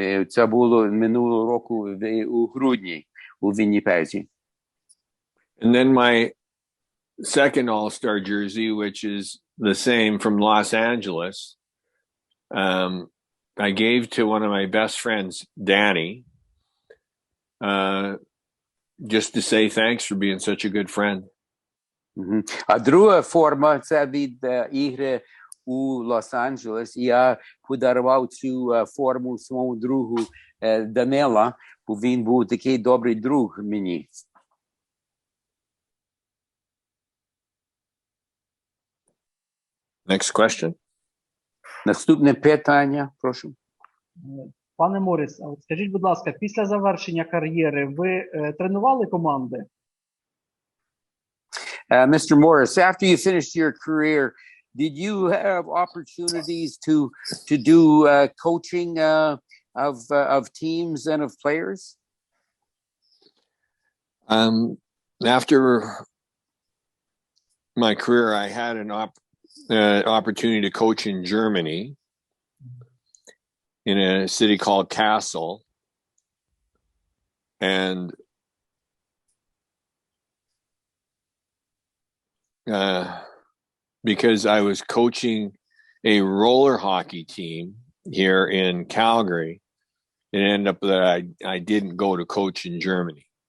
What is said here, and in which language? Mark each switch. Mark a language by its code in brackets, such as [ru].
[uk] Це було минулого року у грудні у Вінніпезі. [en] And then my second All-Star jersey, which is the same from Los Angeles, I gave to one of my best friends, Danny, just to say thanks for being such a good friend. [uk] А друга форма – це від ігри у Лос-Анджелес. Я подарував цю форму своєму другу Данила, бо він був такий добрий друг мені. [en] Next question. [uk] Наступне питання, прошу. Пане Морріс, скажіть, будь ласка, після завершення кар'єри ви тренували команди? [en] Mr. Morris, after you finished your career, did you have opportunities to do coaching of teams and of players? After my career, I had an opportunity to coach in Germany, in a city called Kassel, and because I was coaching a roller hockey team here in Calgary, it ended up that I didn't go to coach in Germany.